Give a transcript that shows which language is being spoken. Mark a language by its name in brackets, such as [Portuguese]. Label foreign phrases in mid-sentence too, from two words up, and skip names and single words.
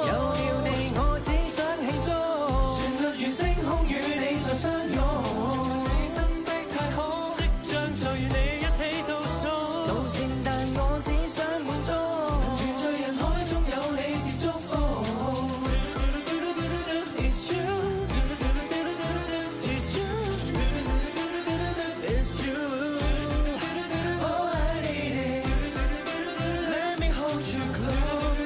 [Chinese] 有了你我只想慶祝，旋律如星空與你再相擁。你真的太好，即將再與你一起倒數。路線但我只想滿足，團聚人海中有你是祝福。 [English] It's you, it's you, it's you. All I need is let me hold you close.